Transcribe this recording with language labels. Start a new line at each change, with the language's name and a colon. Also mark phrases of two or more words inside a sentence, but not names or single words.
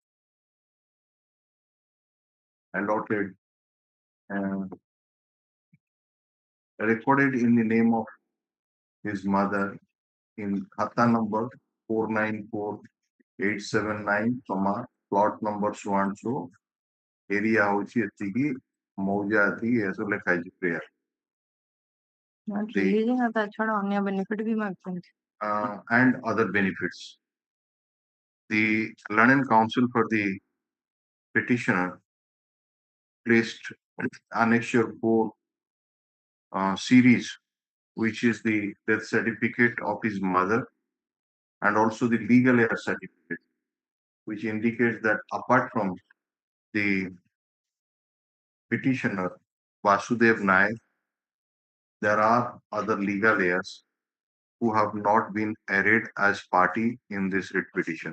English: allotted and recorded in the name of his mother in khata number 494879, plot number so and so, area
Odia: ହେଉଛି ଏତିକି,
English: mauja
Odia: ଏତିକି, ଏସୋ ଲେଖା ହେଉଛି
English: prayer.
Odia: releasing ତା ଛଡା ଅନ୍ୟ benefit ବି ମାଗୁଛନ୍ତି
English: And other benefits. The learned counsel for the petitioner placed annexure 4 series, which is the death certificate of his mother and also the legal heir certificate, which indicates that apart from the petitioner Vasudev Naik, there are other legal heirs who have not been arrayed as party in this writ petition.